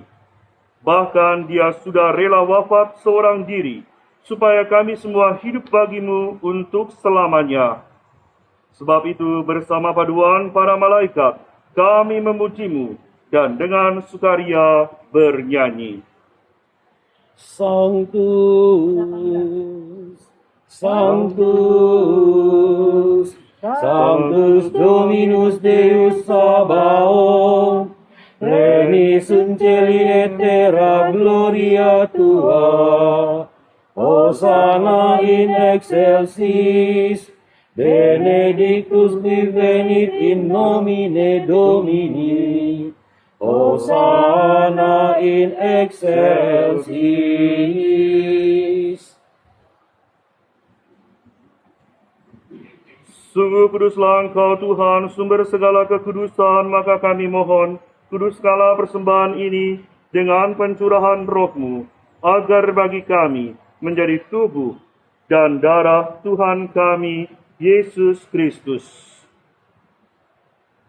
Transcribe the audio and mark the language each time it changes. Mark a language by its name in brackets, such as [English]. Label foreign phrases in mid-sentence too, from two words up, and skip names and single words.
[Indonesian] Bahkan Dia sudah rela wafat seorang diri, supaya kami semua hidup bagimu untuk selamanya. Sebab itu bersama paduan para malaikat, kami memujimu, dan dengan sukaria bernyanyi. [Latin] Sanctus, Sanctus, Sanctus Dominus Deus Sabaoth, pleni sunt celi et terra gloria Tua, Hosanna in excelsis, benedictus qui venit in nomine Domini, Hosanna in excelsis. [Indonesian] Sungguh kuduslah Engkau Tuhan, sumber segala kekudusan, maka kami mohon, kuduskanlah persembahan ini dengan pencurahan roh-Mu, agar bagi kami menjadi tubuh dan darah Tuhan kami, Yesus Kristus.